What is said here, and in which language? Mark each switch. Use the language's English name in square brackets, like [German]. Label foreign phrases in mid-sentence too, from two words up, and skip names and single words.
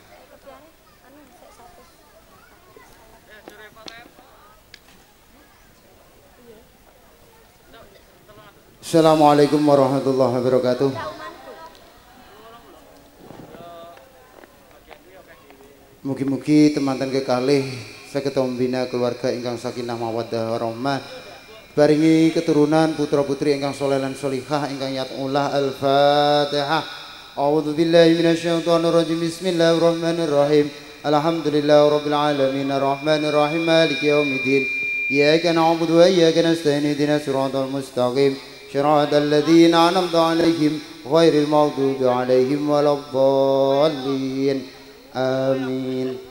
[Arabic] السلام عليكم ورحمة الله وبركاته. [Javanese] Mugi-mugi temanten kekalih saged [Indonesian] membina keluarga [Javanese] ingkang [Arabic] سكينة ومودة ورحمة. [Javanese] Baringi keturunan putra-putri ingkang saleh lan salihah ingkang yatullah. [Arabic] Al-Fatihah. أعوذ بالله من الشيطان الرجيم. بسم الله الرحمن الرحيم. الحمد لله رب العالمين الرحمن الرحيم مالك يوم الدين. إياك نعبد وإياك نستعين اهدنا الصراط المستقيم. صراط الذين أنعمت عليهم غير المغضوب عليهم ولا الضالين آمين.